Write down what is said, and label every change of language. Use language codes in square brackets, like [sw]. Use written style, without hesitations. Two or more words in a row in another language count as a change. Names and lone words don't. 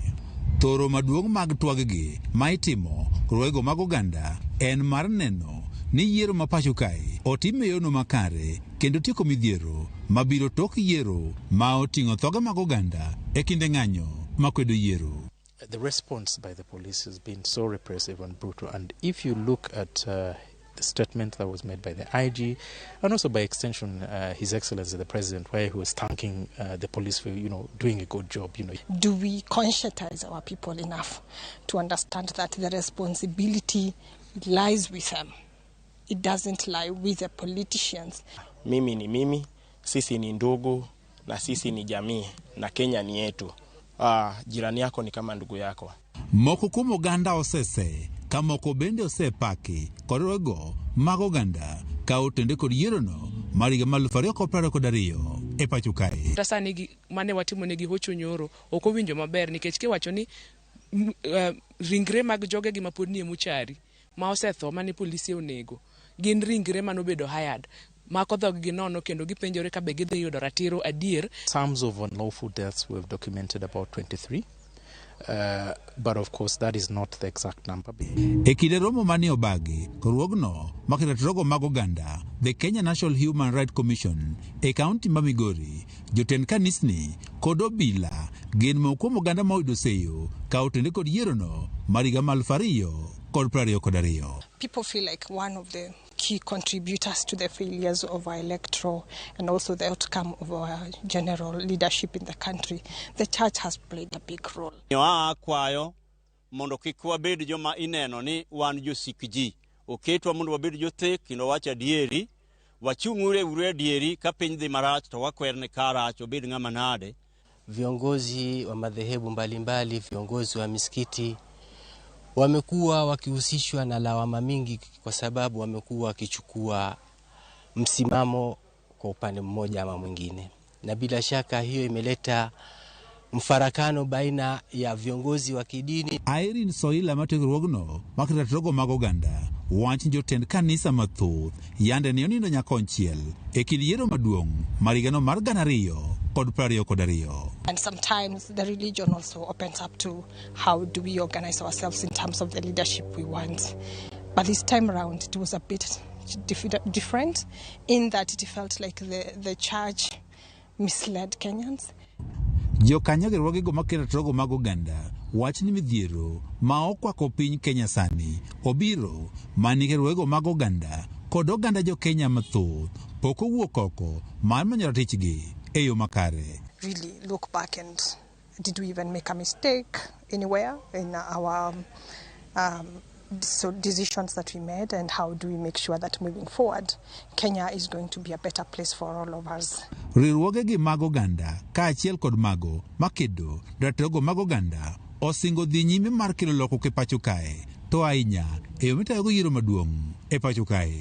[luo] Thoro maduong' mag twaggi ma itimo rwego mag oganda en mar neno ni yiero ma pacho kae otim e yono makare kendo tieko midhiero mabiro tok yiero ma oting'o thoge mag oganda e kinde ng'anyo makwedo yiero. [en] The response by the police has been so repressive and brutal, and if you look at the statement that was made by the IG and also by extension His Excellency the President, where he was thanking the police for doing a good job. Do we conscientize our people enough to understand that the responsibility lies with them? It doesn't lie with the politicians. [sw] Mimi ni mimi, sisi ni ndugu na sisi ni jamii na Kenya ni yetu. Jirani yako ni kama ndugu yako. [luo] Moko kuom oganda osese ka moko bende osepaki kod rwego mag oganda ka otende kod yierono mar higa mar 2022 e pacho kae. Tasani mane watimo negi hocho nyoro ok owinjo maber nikech kiwacho ni ringre mag joge gi mapod nie muchari ma osetho mane polisi onego gin ringre manobedo hired mako dhog gi nono kendo gipenjore ka be gidhi yudo ratiro adier. [en] Terms of unlawful deaths we have documented about 23. But of course that is not the exact number. [luo] E kinde romo mane obagi korwogno makiratrogo mag oganda the Kenya National Human Rights Commission e kaunti ma Migori jotend kanisni kod obila gin moko kuom oganda ma oyudo seyo ka otende kod yierono mar higa mar 2022. [en] People feel like one of the key contributors to the failures of our electoral and also the outcome of our general leadership in the country. The church has played a big role. [luo] Kwayo mondo kik wabed joma ineno ni wan josikji. Oketwa mondo wabed jothek kendo wacha dieri, wachung'ure ure dieri ka piny dhi marach to wakwerne karach obed ng'ama nade. [sw] Viongozi wa madhehebu mbalimbali, viongozi wa misikiti wamekuwa wakihusishwa na lawama mingi kwa sababu wamekuwa wakichukua msimamo kwa upande mmoja ama mwingine, na bila shaka hiyo imeleta mfarakano baina ya viongozi wa kidini. [luo] Irene Soila mategruogno makiratrogo mag oganda wach jotend kanisa mathoth yande ne nindo nyakonychiel e kind yiero maduong' mar higano mar 2022. [en] And sometimes the religion also opens up to how do we organize ourselves in terms of the leadership we want. But this time around it was a bit different in that it felt like the church misled Kenyans. [luo] Jokanyo gi rwogego makiratrogo mag oganda wach ni midhiero ma okwako piny Kenya sani obiro manike rwego mag oganda kod oganda jo Kenya mathoth pok owuok oko mar manyo ratichgi e yo makare. [en] Really look back and did we even make a mistake anywhere in our decisions that we made, and how do we make sure that moving forward Kenya is going to be a better place for all of us. [luo] Riwruoge gi mag oganda kaachiel kod mago makedo ratiro mag oganda osingo dhi nyime mar kelo lokruok e pacho kae to ahinya e yo mitayogo yiero maduong' e pacho kae.